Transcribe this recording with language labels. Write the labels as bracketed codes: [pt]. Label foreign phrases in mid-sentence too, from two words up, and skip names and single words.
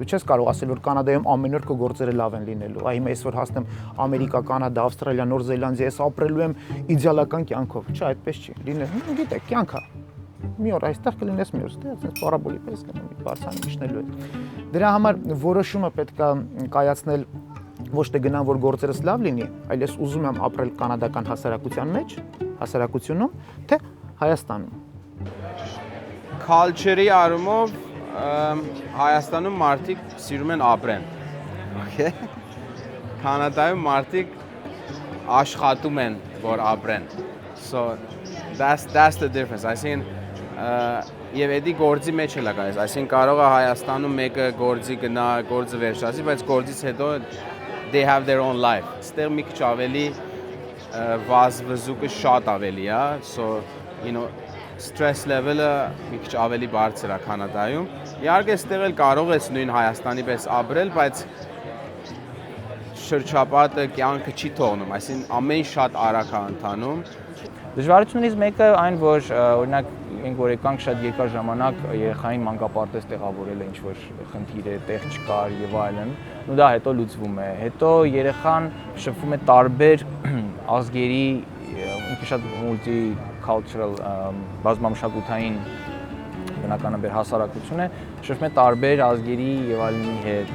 [hy] չես կարող ասել, որ Կանադայում ամեն օր քո գործերը լավ են լինելու։ Այ հիմա այսօր հասնեմ Ամերիկա, Կանադա, Ավստրալիա, Նոր Զելանդիա, ես ապրելու եմ իդեալական կյանքով։ Չէ, այդպես չի։ Լինել, գիտեք, կյանք է։ Մի օր այստեղ կլինես, մի օր ստեղ, այսպես պարաբոլի պես կլինի, բարձրանում իջնելու է։ Դրա համար որոշումը պետք է կայացնել ոչ թե գնամ, որ գործերս լավ լինի, այլ ես ուզում եմ ապրել կանադական հասարակության մեջ, հասարակությունում, թե Հայաստանում։ Culture-ի առումով Հայաստանում մարդիկ սիրում են ապրեն։ Okay։ Կանադայում մարդիկ աշխատում են, որ ապրեն։ [en] So that's the difference. [hy] Այսինքն եւ էդի գործի մեջ էլ է գալիս։ Այսինքն կարող է Հայաստանում մեկը գործի գնա, գործը վերջացի, բայց գործից հետո [en] they have their own life. [hy] Ստեղ մի քիչ ավելի վազվզուկը շատ ավելի է, [en] so stress level- [hy] ը մի քիչ ավելի բարձր է Կանադայում։ Իհարկե, ստեղ էլ կարող ես նույն Հայաստանի պես ապրել, բայց շրջապատը կյանքը չի թողնում, այսինքն ամեն շատ արագ է ընթանում։ Դժվարություններից մեկը այն, որ օրինակ մենք որ եկանք շատ երկար ժամանակ երեխային մանկապարտեզ տեղավորել է ինչ-որ խնդիր է, տեղ չկար եւ այլն, ու դա հետո լուծվում է։ Հետո երեխան շփվում է տարբեր ազգերի, ինքը շատ multicultural բազմամշակութային բնականաբար հասարակություն է, շփվում է տարբեր ազգերի եւ այլնի հետ։